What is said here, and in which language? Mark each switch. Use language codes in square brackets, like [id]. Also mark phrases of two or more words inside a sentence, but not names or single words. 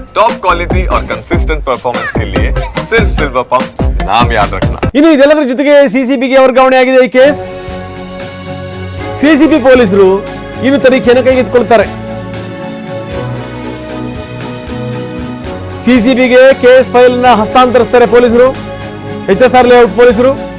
[en] top quality [hi] और [en] consistent performance [hi] के लिए सिर्फ सिल्वर पंप नाम याद रखना। [kn] ಇನ್ನು ಇದೆಲ್ಲದರ ಜೊತೆಗೆ ಸಿಸಿಬಿಗೆ ವರ್ಗಾವಣೆ ಆಗಿದೆ ಈ ಕೇಸ್. ಸಿಸಿಬಿ ಪೊಲೀಸರು ಇನ್ನು ತನಿಖೆಯನ್ನು ಕೈಗೆತ್ತಿಕೊಳ್ತಾರೆ. ಸಿಸಿಬಿಗೆ [en] case file [kn] ನ ಹಸ್ತಾಂತರಿಸ್ತಾರೆ ಪೊಲೀಸರು, HSR ಲೇಔಟ್ ಪೊಲೀಸರು.